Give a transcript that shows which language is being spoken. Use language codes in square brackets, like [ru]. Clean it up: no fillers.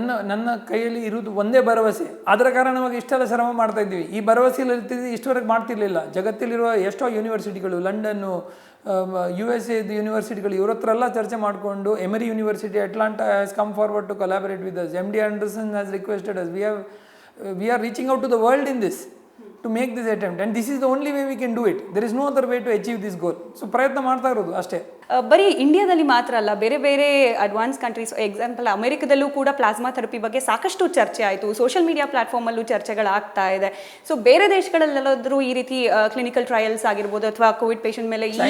[kn] ನನ್ನ ಕೈಯಲ್ಲಿ ಇರುವುದು ಒಂದೇ ಭರವಸೆ, ಅದರ ಕಾರಣವಾಗಿ ಇಷ್ಟೆಲ್ಲ ಶ್ರಮ ಮಾಡ್ತಾ ಇದ್ದೀವಿ. ಈ ಭರವಸೆಯಲ್ಲಿ ಇರ್ತಿದ್ದು ಇಷ್ಟವರೆಗೆ ಮಾಡ್ತಿರ್ಲಿಲ್ಲ. ಜಗತ್ತಲ್ಲಿರುವ ಎಷ್ಟೋ ಯೂನಿವರ್ಸಿಟಿಗಳು, ಲಂಡನ್ನು, USA ಯೂನಿವರ್ಸಿಟಿಗಳು, ಇವ್ರ ಹತ್ರ ಎಲ್ಲ ಚರ್ಚೆ ಮಾಡಿಕೊಂಡು emery university Atlanta [en] Has come forward to collaborate with us. MD Anderson has requested us. We are reaching out to the world in this to make this attempt, and this is the only way we can do it. There is no other way to achieve this goal. [kn] So ಪ್ರಯತ್ನ ಮಾಡ್ತಾ ಇರೋದು ಅಷ್ಟೇ. ಬರೀ ಇಂಡಿಯಾದಲ್ಲಿ ಮಾತ್ರ ಅಲ್ಲ, ಬೇರೆ ಬೇರೆ ಅಡ್ವಾನ್ಸ್ ಕಂಟ್ರೀಸ್, ಎಕ್ಸಾಂಪಲ್ ಅಮೆರಿಕದಲ್ಲೂ ಕೂಡ ಪ್ಲಾಸ್ಮಾ ಥೆರಪಿ ಬಗ್ಗೆ ಸಾಕಷ್ಟು ಚರ್ಚೆ ಆಯಿತು, ಸೋಷಿಯಲ್ ಮೀಡಿಯಾ ಪ್ಲಾಟ್ಫಾರ್ಮಲ್ಲೂ ಚರ್ಚೆಗಳಾಗ್ತಾ ಇದೆ. ಸೊ ಬೇರೆ ದೇಶಗಳಲ್ಲೆಲ್ಲಾದರೂ ಈ ರೀತಿ ಕ್ಲಿನಿಕಲ್ ಟ್ರಯಲ್ಸ್ ಆಗಿರ್ಬೋದು ಅಥವಾ ಕೋವಿಡ್ ಪೇಷಂಟ್ ಮೇಲೆ